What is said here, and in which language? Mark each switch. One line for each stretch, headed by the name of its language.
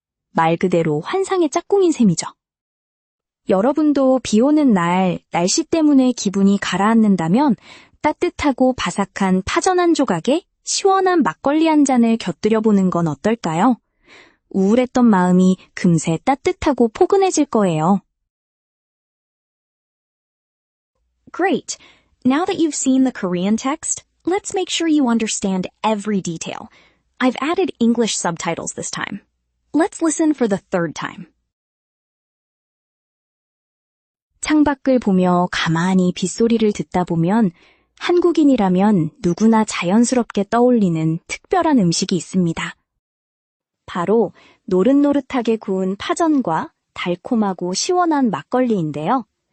Korean: 말 그대로 환상의 짝꿍인 셈이죠. 여러분도 비 오는 날 날씨 때문에 기분이 가라앉는다면 따뜻하고 바삭한 파전 한 조각에 시원한 막걸리 한 잔을 곁들여 보는 건 어떨까요? 우울했던 마음이 금세 따뜻하고 포근해질 거예요.
English: Great! Now that you've seen the Korean text, let's make sure you understand every detail. I've added English subtitles this time. Let's listen for the third time.
Korean: 창밖을 보며 가만히 빗소리를 듣다 보면 한국인이라면 누구나 자연스럽게 떠올리는 특별한 음식이 있습니다. 바로 노릇노릇하게 구운 파전과 달콤하고 시원한 막걸리인데요.